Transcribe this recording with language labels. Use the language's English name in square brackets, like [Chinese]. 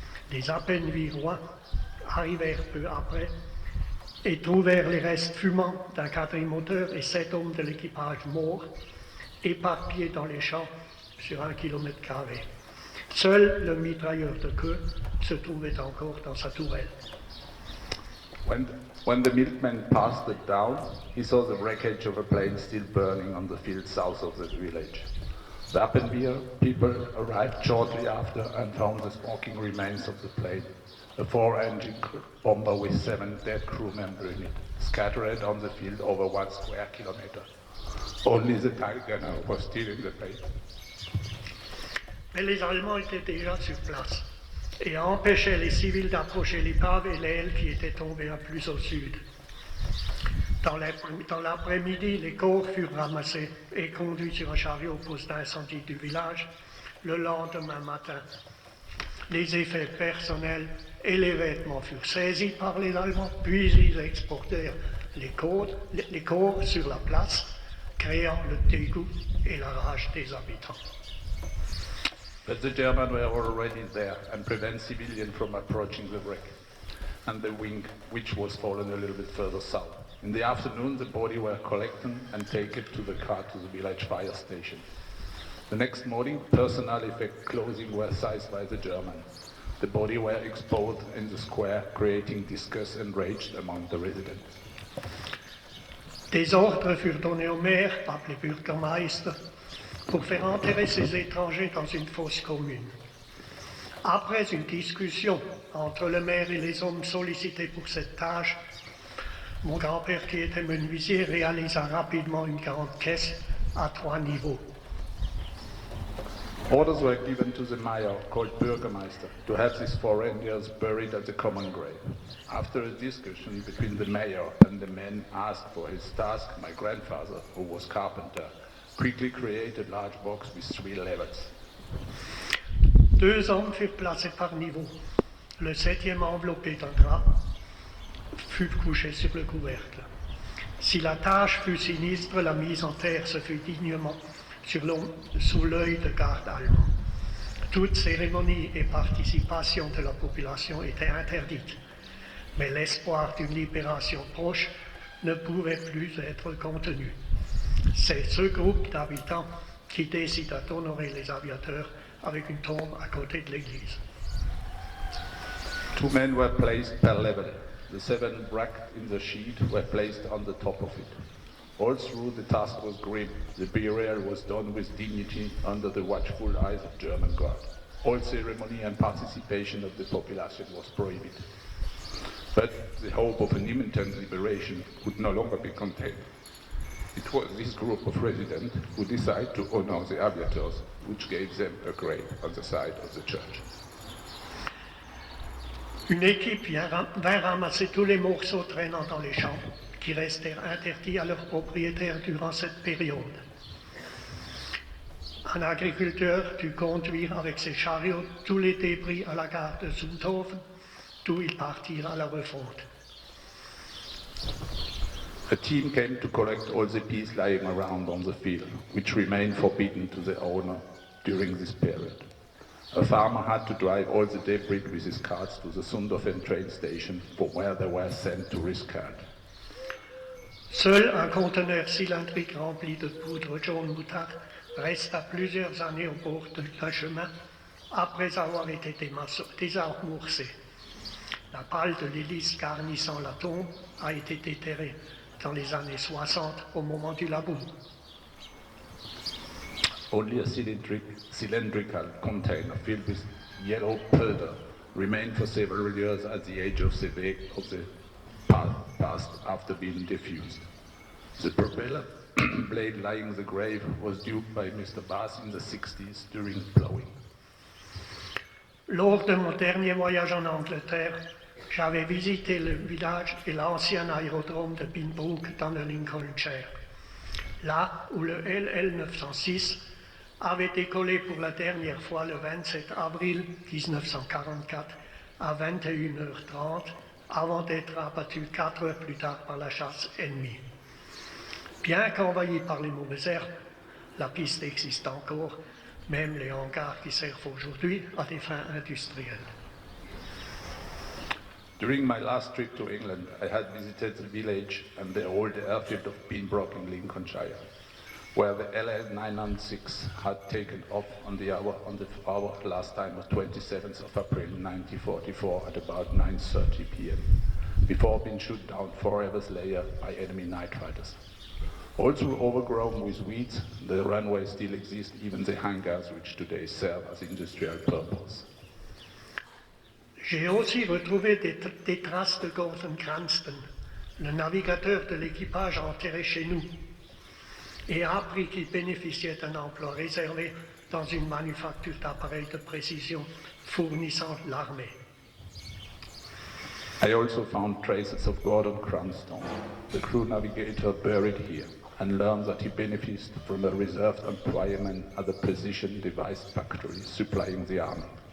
[French] Des à peine virois arrivèrent peu après et trouvèrent les restes fumants d'un quadrimoteur et 7 hommes de l'équipage morts, éparpillés dans les champs sur 1 km². Seul le mitrailleur de queue se trouvait encore dans sa tourelle. [English] When the milkman passed it down, he saw the wreckage of a plane still burning on the field south of the village. The Appenbier people arrived shortly after and found the smoking remains of the plane, a 4-engine bomber with 7 dead crew members in it, scattered on the field over 1 square kilometer. Only the tank gunner was still in the plane. [French] Mais les Allemands étaient déjà sur place et empêchaient les civils d'approcher l'épave et l'aile qui était tombée un plus au sud. Dans l'après-midi, les corps furent ramassés et conduits sur un chariot au poste d'incendie du village le lendemain matin. Les effets personnels et les vêtements furent saisis par les Allemands, puis ils exportèrent les corps sur la place, créant le dégoût et la rage des habitants. [English] But the Germans were already there and prevent civilians from approaching the wreck and the wing, which was fallen a little bit further south. In the afternoon, the body were collected and taken to the car to the village fire station. The next morning, personal effect clothing were seized by the Germans. The body were exposed in the square, creating disgust and rage among the residents. [French] Des ordres furent donnés au maire, appelé Bürgermeister, pour faire enterrer ces étrangers dans une fosse commune. Après une discussion entre le maire et les hommes sollicités pour cette tâche, mon grand-père, qui était menuisier, réalisa rapidement une grande caisse à 3 niveaux. [English] Orders were given to the mayor, called Bürgermeister, to have these foreigners buried at the common grave. After a discussion between the mayor and the men asked for his task, my grandfather, who was carpenter, quickly created a large box with 3 levels. [French] 2 hommes furent placés par niveau. Le 7e enveloppé d'un drap fut couché sur le couvercle. Si la tâche fut sinistre, la mise en terre se fut dignement sous l'œil de garde allemand. Toute cérémonie et participation de la population était interdite, mais l'espoir d'une libération proche ne pourrait plus être contenu. C'est ce groupe d'habitants qui décide d'honorer les aviateurs avec une tombe à côté de l'église. [English] 2 men were placed per level. The 7 bracked in the sheet were placed on the top of it. All through, the task was grim. The burial was done with dignity under the watchful eyes of German guard. All ceremony and participation of the population was prohibited. But the hope of an imminent liberation could no longer be contained. It was this group of residents who decided to honor the aviators, which gave them a grave on the side of the church. [French] Une équipe vint ramasser tous les morceaux traînant dans les champs qui restèrent interdits à leurs propriétaires durant cette période. Un agriculteur dut conduire avec ses chariots tous les débris à la gare de Zuthofen, d'où ils partirent à la refonte. [English] A team came to collect all the pieces lying around on the field, which remained forbidden to the owner during this period. A farmer had to drive all the debris with his carts to the Zuthofen train station, from where they were sent to Riskard. [French] Seul un conteneur cylindrique rempli de poudre jaune moutarde resta plusieurs années au bord d'un chemin après avoir été désamorcé. La palle de l'hélice garnissant la tombe a été déterrée dans les années 60 au moment du labour. [English] Only a cylindrical container filled with yellow powder remained for several years at the edge of the past after being diffused. The propeller blade lying the grave was duped by Mr. Bass in the 60s during plowing. [French] Lors de mon dernier voyage en Angleterre, j'avais visité le village et l'ancien aérodrome de Binbrook dans le Lincolnshire, là où le LL-906 avait décollé pour la dernière fois le 27 avril 1944 à 21h30 avant d'être abattu 4 heures plus tard par la chasse ennemie. Bien qu'envahie par les mauvaises herbes, la piste existe encore, même les hangars qui servent aujourd'hui à des fins industrielles. [English] During my last trip to England, I had visited the village and the old airfield of Pembroke in Lincolnshire, where the LL-996 had taken off on the hour last time of 27th of April 1944 at about 9:30 p.m., before being shot down 4 hours later by enemy night fighters. Also overgrown with weeds, the runway still exists, even the hangars which today serve as industrial purpose. [French] J'ai aussi retrouvé des traces de Gordon Cranston, le navigateur de l'équipage enterré chez nous, et appris qu'il bénéficiait d'un emploi réservé dans une manufacture d'appareils de précision fournissant l'armée. [English] I also found traces of Gordon Cranston, the crew navigator buried here, and learned that he benefited from a reserved employment at the precision device factory supplying the army.